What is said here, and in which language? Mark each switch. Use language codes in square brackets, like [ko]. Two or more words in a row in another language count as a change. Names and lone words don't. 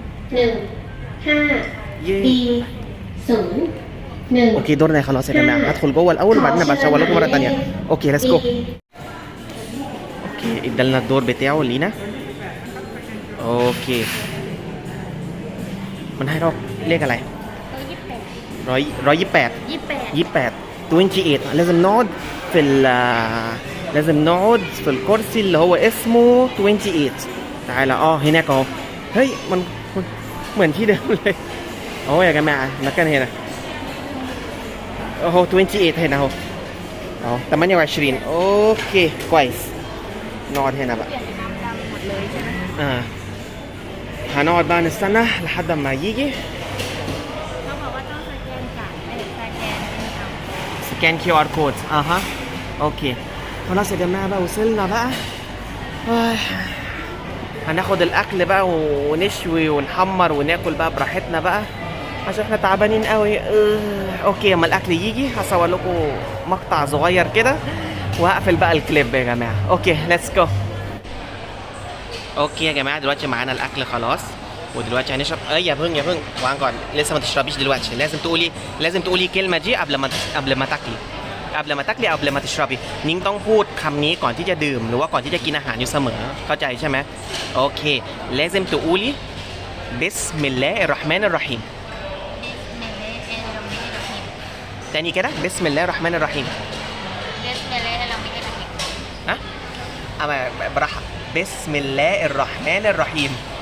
[ar] يه. B 0 1 اوكي دورنا خلاص يا جماعه، هدخل جوه الاول وبعدين ابقى اشاور لكم مره ثانيه. [en] okay let's go. [ar] اوكي ادالنا الدور بتاعه لينا. اوكي [th] มันให้เราเลขอะไร [ar] 128 28 لازم نقعد في لازم نقعد في الكرسي اللي هو اسمه 28. تعالى هناك اهو. [th] เฮ้ยมันเหมือนที่เดิมเลย [ar] اهو يا جماعه المكان هنا اهو 28 هنا اهو 28. اوكي كويس نقعد هنا بقى. هنقعد بقى نستنى لحد ما يجي. [th] เขาบอกว่าต้องสแกนจ่ายสแกนเอา [en] scan QR code. [ar] اوكي خلاص يا جماعه بقى وصلنا بقى. هناخد الاكل بقى ونشوي ونحمر وناكل بقى براحتنا بقى عشان احنا تعبانين قوي. اوكي اما الاكل يجي هصور لكم مقطع صغير كده وهقفل بقى الكليب يا جماعه. [en] okay let's go. [ar] اوكي يا جماعه دلوقتي معانا الاكل خلاص ودلوقتي هنشرب. يا พึ่งوانก่อน لسه ما تشربيش دلوقتي. لازم تقولي كلمه دي قبل ما تاكلي او قبل ما تشربي. [th] นิ้งต้องพูดคำนี้ก่อนที่จะดื่มหรือว่าก่อนที่จะกินอาหารอยู่เสมอเข้าใจใช่ไหมโอเค [ar] لازم تقولي بسم الله الرحمن الرحيم. تاني كده بسم الله الرحمن الرحيم. اما براحه بسم الله الرحمن الرحيم.